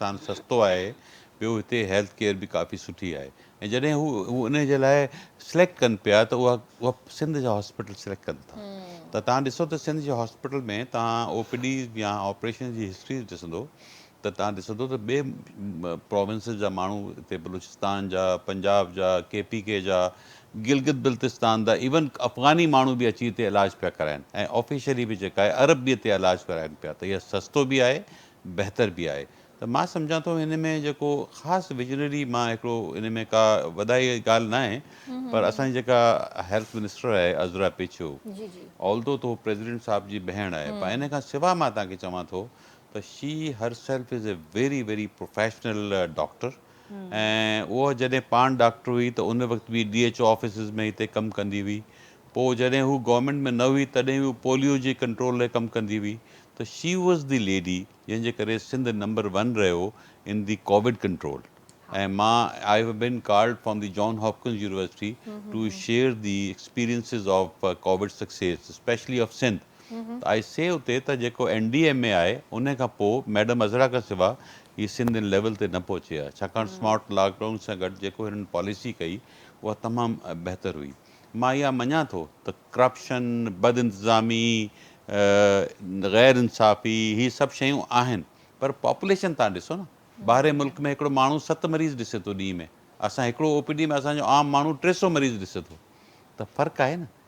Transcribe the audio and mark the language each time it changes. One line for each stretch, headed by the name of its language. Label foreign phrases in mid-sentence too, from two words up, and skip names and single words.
Sindhi: हिकिड़ो त पाकिस्तान सस्तो आहे, ॿियो हिते
English: health care
Sindhi: बि काफ़ी सुठी आहे ऐं जॾहिं हू उन जे लाइ सिलेक्ट कनि पिया त उहा सिंध जा हॉस्पिटल सिलेक्ट कनि था त तव्हां ॾिसो त सिंध जे हॉस्पिटल में तव्हां OPD या ऑपरेशन जी हिस्ट्री ॾिसंदो त तव्हां ॾिसंदो त ॿिए प्रोविंसिस जा माण्हू हिते बलूचिस्तान जा, पंजाब जा, KPK जा, गिलगित बिल्तिस्तान जा, इवन अफ़गानी माण्हू बि अची हिते इलाजु पिया कराइनि ऐं ऑफिशियली बि जेका आहे अरब बि हिते इलाजु कराइनि पिया त इहा सस्तो बि आहे, बहितर बि आहे। त मां सम्झां थो हिन में जेको ख़ासि विजनरी मां हिकिड़ो इन में का वधाई ॻाल्हि न आहे, पर असांजी जेका हेल्थ मिनिस्टर आहे अज़रा पेचो, ऑल्दो तो प्रेसिडेंट साहिब जी भेण आहे, पर इन खां सवाइ मां तव्हांखे चवां थो त
English: she herself is a very very professional doctor
Sindhi: ऐं उहा जॾहिं पाण डॉक्टर हुई त उन वक़्तु बि
English: DHO offices
Sindhi: में हिते कमु कंदी हुई। पोइ जॾहिं हू गवर्नमेंट में न हुई तॾहिं हू पोलियो जे कंट्रोल लाइ कमु कंदी हुई। त
English: she was the lady
Sindhi: जंहिंजे करे सिंध नंबर 1 रहियो
English: in the COVID control.
Sindhi: ऐं मां
English: I have been called from the Johns Hopkins University to share the experiences of COVID success specially of Sindh.
Sindhi: त
English: I say
Sindhi: उते त जेको NDMA आहे उन खां पोइ मैडम अज़रा खां सवाइ हीअ सिंध इन लेवल ते न पहुची आहे, छाकाणि
English: smart lockdown
Sindhi: सां गॾु जेको हिननि पॉलिसी कई उहा तमामु बहितर हुई। मां इहा मञा थो त करप्शन, बद इंतिज़ामी, ग़ैर इंसाफ़ी हीअ सभु शयूं आहिनि, पर पॉपुलेशन तव्हां ॾिसो न, ॿाहिरि मुल्क में हिकिड़ो माण्हू 7 मरीज़ ॾिसे थो ॾींहं में, असां हिकिड़ो OPD में असांजो आम माण्हू 300 मरीज़ ॾिसे थो, त फ़र्क़ु आहे न।